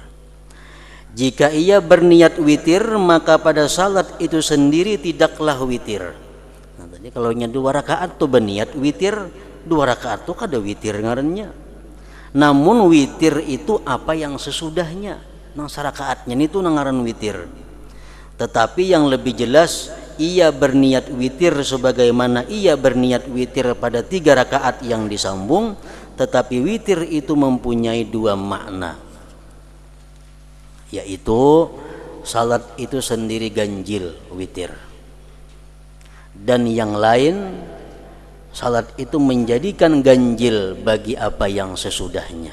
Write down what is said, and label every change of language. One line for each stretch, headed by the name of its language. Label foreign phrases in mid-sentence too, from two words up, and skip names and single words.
Indonesian: Jika ia berniat witir, maka pada salat itu sendiri tidaklah witir. Nah, tadi kalau 2 rakaat tuh berniat witir, 2 rakaat tuh
Banjar: kada witir ngarannya.
Indonesian: Namun witir itu apa yang sesudahnya,
Banjar: nang sarakaatnya itu ngaran witir.
Indonesian: Tetapi yang lebih jelas, ia berniat witir sebagaimana ia berniat witir pada 3 rakaat yang disambung. Tetapi witir itu mempunyai 2 makna, yaitu salat itu sendiri ganjil witir, dan yang lain salat itu menjadikan ganjil bagi apa yang sesudahnya.